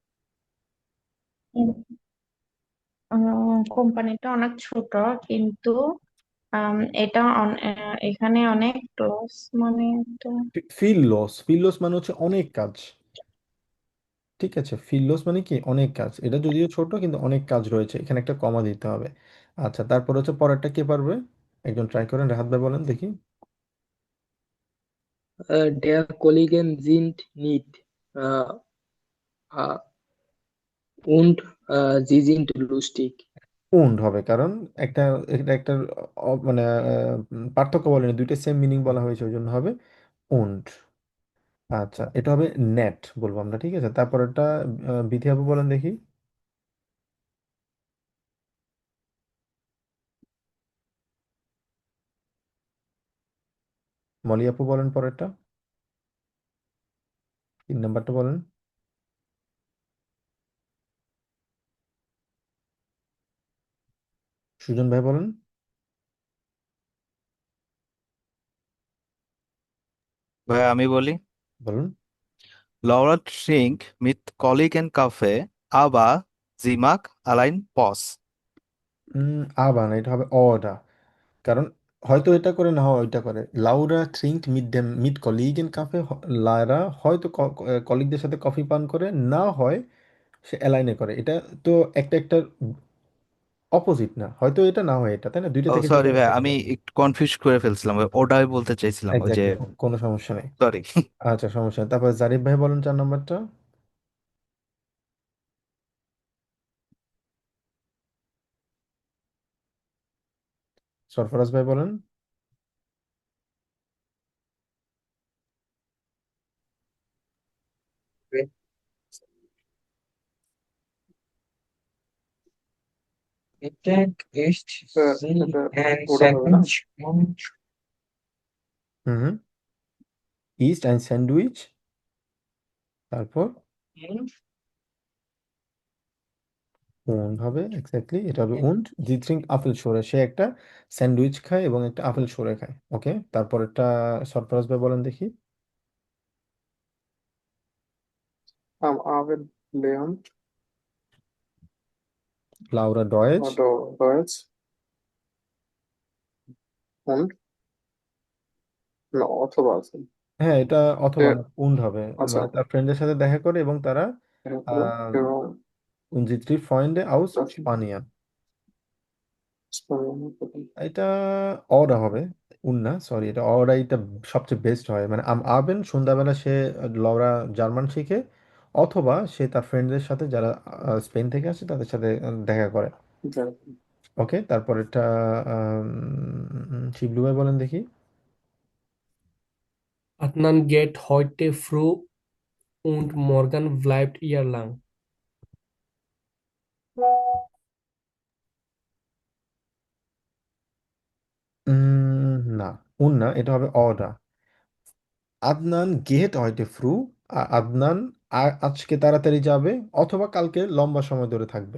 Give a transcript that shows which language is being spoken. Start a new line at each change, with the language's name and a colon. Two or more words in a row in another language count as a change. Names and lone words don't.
Bangla: কোম্পানিটা অনেক ছোট কিন্তু এটা এখানে অনেক ক্লোজ, মানে একটা
German: viel los
Bangla: মানে হচ্ছে অনেক কাজ। ঠিক আছে,
German: viel los
Bangla: মানে কি? অনেক কাজ। এটা যদিও ছোট কিন্তু অনেক কাজ রয়েছে, এখানে একটা কমা দিতে হবে। আচ্ছা, তারপর হচ্ছে পরেরটা কে পারবে? একজন ট্রাই করেন, রাহাত ভাই বলেন দেখি।
German: Der Kollegen sind nicht äh, äh, und Sie sind lustig.
Bangla: উন্ড হবে, কারণ একটা এটা একটা মানে পার্থক্য বলেনি, দুইটা সেম মিনিং বলা হয়েছে, ওই জন্য হবে উন্ড। আচ্ছা, এটা হবে নেট বলবো আমরা, ঠিক আছে। তারপর এটা বিথি আপু বলেন দেখি। মলি আপু বলেন পরেরটা, 3 নাম্বারটা বলেন। সুজন ভাই বলেন। ভাই আমি বলি, বলুন।
German: Laura trinkt mit Kollegen Kaffee, aber sie mag allein Pause.
Bangla: আবার না, এটা হবে অডা, কারণ হয়তো এটা করে না হয় ওইটা করে।
German: Laura trinkt mit Kollegen Kaffee,
Bangla: লায়রা হয়তো কলিগদের সাথে কফি পান করে, না হয় সে অ্যালাইনে করে। এটা তো একটা একটা অপোজিট না, হয়তো এটা না হয় এটা, তাই না? দুইটা ও থেকে যে সরি কোনো ভাই, একটা আমি হবে। একটু কনফিউজ করে ফেলছিলাম, ওটাই বলতে চাইছিলাম, ওই যে এক্স্যাক্টলি, কোনো সমস্যা নেই। সরি। আচ্ছা, সমস্যা নেই। তারপর জারিফ ভাই বলেন 4 নাম্বারটা। সরফরাজ ভাই বলেন।
German: Mittag ist sie ein
Bangla: ওটা হবে না?
German: Sandwich und হুম। isst ein Sandwich,
Bangla: তারপর উন্ড হবে, এক্স্যাক্টলি এটা হবে উন্ড।
German: Sie trinkt Apfel Schorle,
Bangla: সে একটা স্যান্ডউইচ খায় এবং একটা আপেল সরে খায়। ওকে, তারপর একটা সরফরাজ ভাই বলেন দেখি।
German: Am Abend lernt লাউরা ডয়েজ। oder Deutsch und
Bangla: না অথবা আছে। হ্যাঁ, এটা অথবা এ- না, উন্ড হবে। আচ্ছা, মানে তার ফ্রেন্ডের সাথে দেখা করে এবং তারা এরপরে আহ এবং
German: und trifft Freunde aus das স্পানিয়া, Spanien
Bangla: এটা অরা হবে। উন না, সরি, এটা অরা, এটা সবচেয়ে বেস্ট হয়। মানে আবেন সন্ধ্যাবেলা সে লওরা জার্মান শিখে, অথবা সে তার ফ্রেন্ডদের সাথে যারা স্পেন থেকে আসে তাদের সাথে দেখা করে। ওকে, তারপর এটা শিবলু ভাই বলেন দেখি।
German: Adnan geht heute früh und morgen bleibt ihr lang.
Bangla: না, উন না, এটা হবে অরা।
German: Adnan geht heute früh,
Bangla: আদনান আজকে তাড়াতাড়ি যাবে, অথবা কালকে লম্বা সময় ধরে থাকবে।